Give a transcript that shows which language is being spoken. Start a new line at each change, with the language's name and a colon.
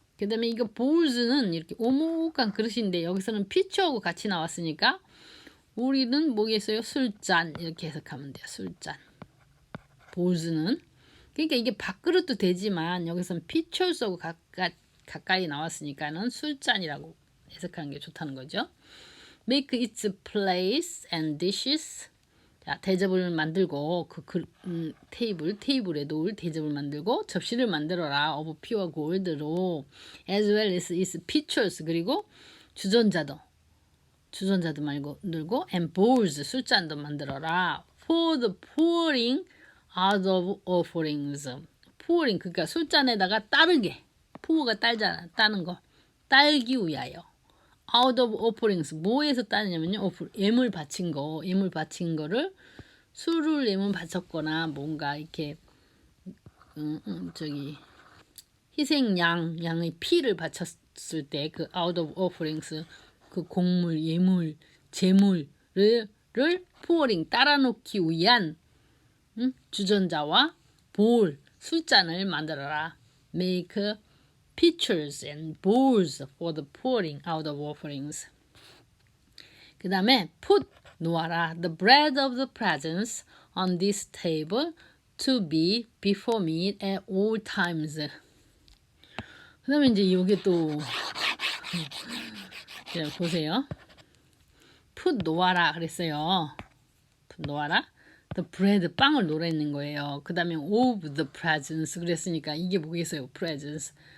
Korean: 그 다음에 이거 bowls는 이렇게 오목한 그릇인데 여기서는 pitcher하고 같이 나왔으니까 우리는 뭐겠어요? 술잔 이렇게 해석하면 돼요. 술잔. bowls는 그러니까 이게 밥그릇도 되지만 여기서는 pitchers하고 가까이 나왔으니까는 술잔이라고 해석하는 게 좋다는 거죠.
English: Make its place and dishes.
Korean: 자, 대접을 만들고 테이블에 놓을 대접을 만들고 접시를 만들어라. of pure gold로
English: as well as its pitchers
Korean: 그리고 주전자도 만들고 and bowls 술잔도 만들어라.
English: for the pouring out of offerings.
Korean: pouring 그러니까 술잔에다가 따르게. pour가 따잖아. 따는 거. 따르기 위하여. out of offerings. 뭐에서 따느냐면요. 예물 바친 거를 술을 예물 바쳤거나 뭔가 이렇게 희생 양의 피를 바쳤을 때 그
English: out of offerings
Korean: 그 곡물, 예물, 제물을 pouring 따라놓기 위한 주전자와 볼, 술잔을 만들어라.
English: Make pitchers and bowls for the pouring out of offerings.
Korean: 그 다음에
English: put
Korean: 놓아라.
English: The bread of the presence on this table. to be before me at all times.
Korean: 그 다음에 이제 요게 또 자, 보세요. put 놓아라 그랬어요. put 놓아라. the bread 빵을 놓으라 있는 거예요. 그 다음에
English: of the presents
Korean: 그랬으니까 이게 뭐겠어요? presents.